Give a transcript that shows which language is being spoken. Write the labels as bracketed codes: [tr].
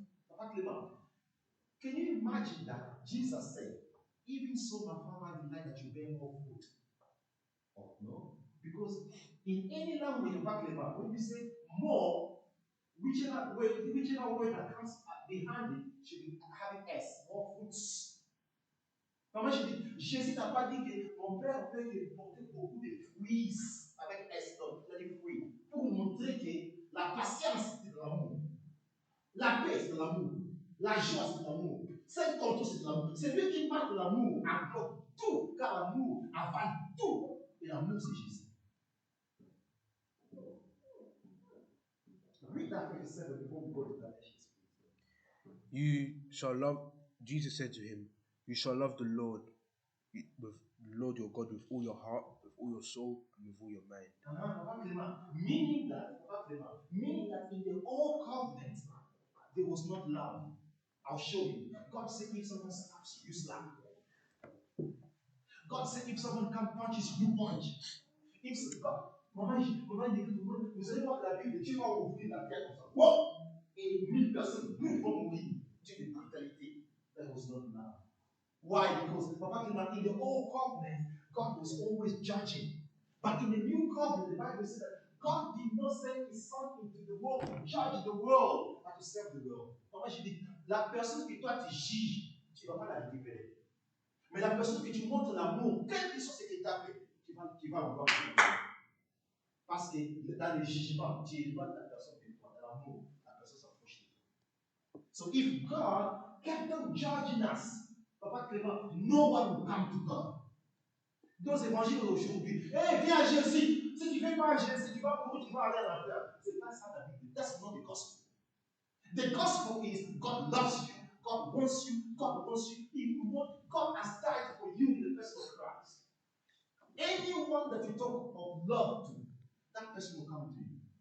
[en] Papa Clement, can you imagine that Jesus said, even so my Father delight that you bear more fruit? Oh, no. Because in any language, Papa Clement, when we say more, whichever word that comes behind it should be having S, more fruits. [fr] Maman, je dis, Jésus n'a pas dit que mon père veut que porter beaucoup de fruits avec S, donc il a dit fruits, pour montrer que la patience c'est de l'amour, la paix c'est de l'amour, la joie c'est de l'amour, c'est contrôle c'est de l'amour. C'est lui qui parle de l'amour, englobe tout, car l'amour avale tout, et l'amour c'est Jésus. [en] Read that 37 before we go to Galatians. You shall love, Jesus said to him, you shall love the Lord with the Lord your God with all your heart, with all your soul, and with all your mind. Meaning that in the old covenant, there was not love. I'll show you. God said if someone slaps you, you slap. God said if someone comes punches you, you punch. If God, [fr] vous allez voir que la Bible, Dieu va ouvrir la terre comme ça. Wow! Et 1000 personnes vont mourir d'une brutalité. [en] That was not love. Why? Because Papa in the old covenant, God was always judging. But in the new covenant, the Bible says that God did not send his son into the world to judge the world, but to serve the world. [fr] Papa, je dis, la personne que toi tu juges, tu ne vas pas la récupérer. Mais la personne que tu montres l'amour, quel que soit ce qu'il t'a fait, tu vas vouloir récupérer. Parce que dans le jugement, tu éloignes la personne de toi. Dans l'amour, la personne s'approche de toi. [en] So if God kept on judging us, Papa Clément, no one will come to God. [fr] Dans l'évangile d'aujourd'hui, hey, viens à Jésus. Si tu ne viens pas à Jésus, tu vas mourir, tu vas aller à l'enfer. C'est pas ça la Bible. [en] That's not the gospel. The gospel is God loves you, God wants you, God wants you. God has died for you in the person of Christ. Anyone that you talk of love to, that person will come to you.